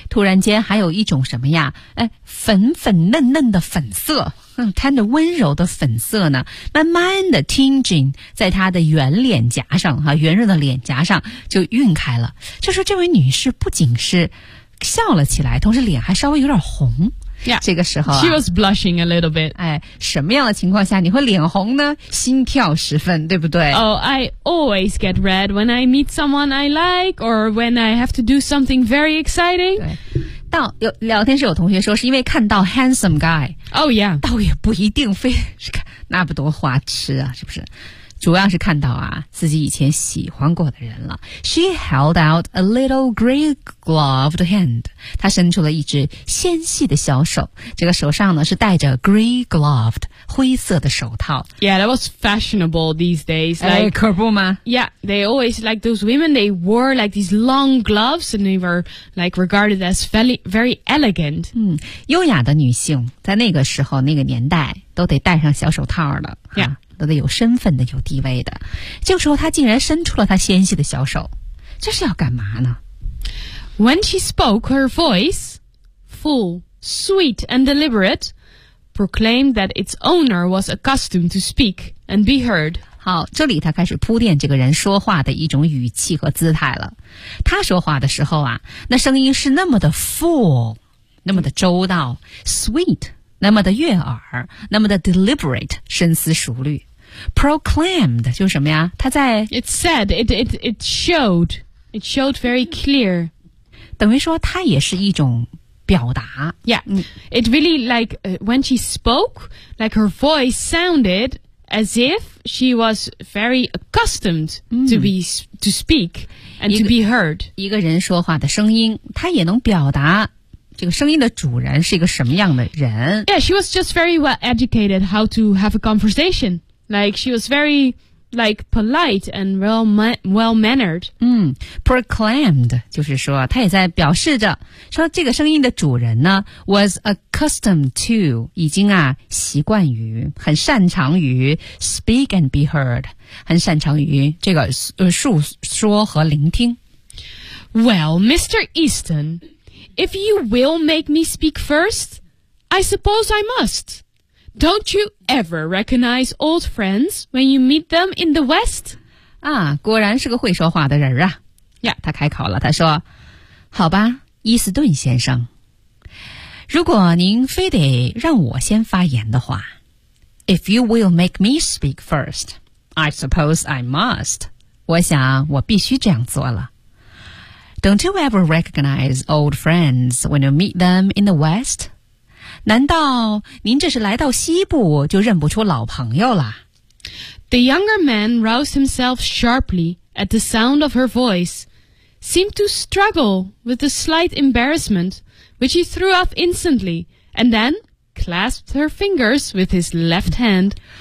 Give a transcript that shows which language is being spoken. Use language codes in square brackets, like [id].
[zh] 突然间还有一种什么呀、哎、粉粉嫩嫩的粉色、嗯、她的温柔的粉色呢慢慢的 tinging 在她的圆脸颊上、啊、圆润的脸颊上就晕开了。就说这位女士不仅是笑了起来同时脸还稍微有点红。 [en] Yeah, [zh] 这个时候、啊、 [en] She was blushing a little bit. [zh] 哎，什么样的情况下你会脸红呢？心跳十分，对不对？ [en] Oh, I always get red when I meet someone I like or when I have to do something very exciting. [zh] 对，到有聊天室有同学说是因为看到 [en] handsome guy. Oh yeah. [zh] 倒也不一定非是看那不多花痴啊，是不是？主要是看到啊自己以前喜欢过的人了。 [en] She held out a little gray-gloved hand. [zh] 她伸出了一只纤细的小手。这个手上呢是戴着 gray-gloved, 灰色的手套。 [en] Yeah, that was fashionable these days. Like, [zh] 哎可不吗 [en] Yeah, they always, like those women, they wore like these long gloves and they were like regarded as very, very elegant. [zh] 嗯优雅的女性在那个时候那个年代都得戴上小手套了。 [en] Yeah. [zh] 都得有身份的有地位的这个时候他竟然伸出了他纤细的小手这是要干嘛呢 [en] When she spoke her voice full, sweet and deliberate proclaimed that its owner was accustomed to speak and be heard [zh] 好这里他开始铺垫这个人说话的一种语气和姿态了他说话的时候啊那声音是那么的 full 那么的周到 sweet那么的悦耳那么的 deliberate 深思熟虑 proclaimed 就是什么呀他在 [en] it said it showed it showed very clear [zh] 等于说它也是一种表达 [en] yeah it really like when she spoke like her voice sounded as if she was very accustomed to speak and to be heard [zh] 一个人说话的声音它也能表达这个声音的主人是一个什么样的人 [en] Yeah, she was just very well educated how to have a conversation. Like, she was very, like polite and well-mannered. [zh] Proclaimed, 就是说他也在表示着说这个声音的主人呢 [en] was accustomed to, [zh] 已经啊习惯于很擅长于 [en] speak and be heard, [zh] 很擅长于这个述说和聆听。 [en] Well, Mr. Easton, if you will make me speak first, I suppose I must. Don't you ever recognize old friends when you meet them in the West? [zh] 啊，果然是个会说话的人啊。 [en] Yeah. [zh] 他开口了，他说，好吧，伊斯顿先生，如果您非得让我先发言的话。 [en] If you will make me speak first, I suppose I must. [zh] 我想我必须这样做了。 [en] Don't you ever recognize old friends when you meet them in the West? [zh] 难道您这是来到西部就认不出老朋友了 [en] ？The younger man roused himself sharply at the sound of her voice, seemed to struggle with a slight embarrassment, which he threw off instantly, and then clasped her fingers with his left hand.